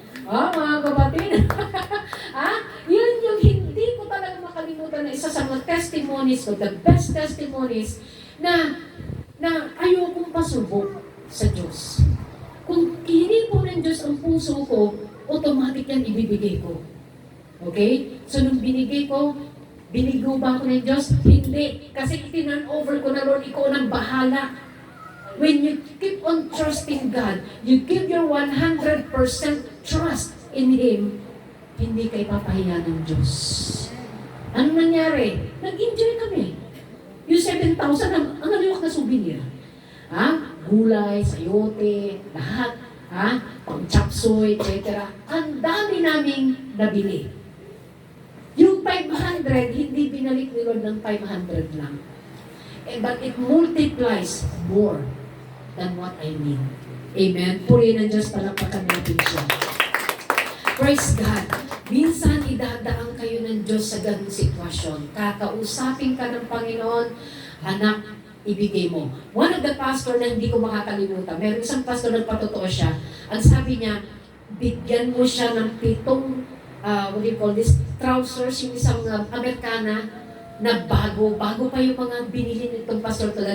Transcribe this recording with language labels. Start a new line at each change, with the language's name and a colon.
Filipino: Mga kapatid. Yun yung hindi ko talaga makalimutan na isa sa mga testimonies ko,
English: the best testimonies,
Filipino: na ayokong pasubok sa Diyos. Kung hinipo ng Diyos ang puso ko, automatic yan ibibigay ko. Okay? So nung binigay ko, binigo ba ako ng Diyos? Hindi. Kasi itinan over ko na, Lord, ikaw nang bahala.
English: When you keep on trusting God, you give your 100% trust in Him,
Filipino: hindi kayo papahiya ng Diyos. Ano nangyari? Nag-enjoy kami. Yung 7,000, ang naliwak na souvenir. Gulay, sayote, lahat. Pang chapsoy, etc. Ang dami naming nabili. Yung 500, hindi binalik ni Lord ng 500 lang.
English: But it multiplies more than what I need. Amen?
Filipino: Purihin ng Diyos, palakpakan natin siya.
English: Praise God.
Filipino: Minsan, idadaan kayo ng Diyos sa ganung sitwasyon. Kakausapin ka ng Panginoon, anak, ibigay mo. One of the pastor na hindi ko makakalimutan, meron isang pastor nagpatotoo siya, ang sabi niya, bigyan mo siya ng 7,
English: what do you call this,
Filipino: trousers, yung isang Amerikana, na bago pa yung mga binili nitong pastor talaga.